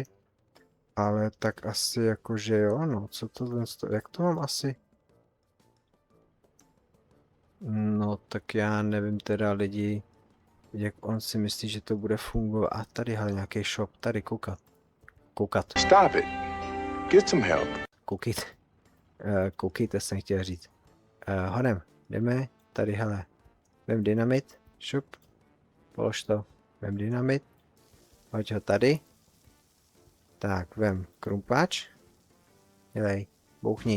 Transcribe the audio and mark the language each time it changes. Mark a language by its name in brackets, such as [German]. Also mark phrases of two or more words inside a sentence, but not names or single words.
[Czech] Ale tak asi jakože jo, no, co to, jak to mám asi? No, tak já nevím teda lidi, jak on si myslí, že to bude fungovat. A tady, hele, nějaký shop, tady, koukat. [English] Stop it. Get some help. [Czech] Koukejte, jsem chtěl říct. Honem, jdeme, tady, hele, vem dynamit, šup, polož to, vem dynamit, hoď ho tady. Tak, vem krumpáč, dělej, bouchni.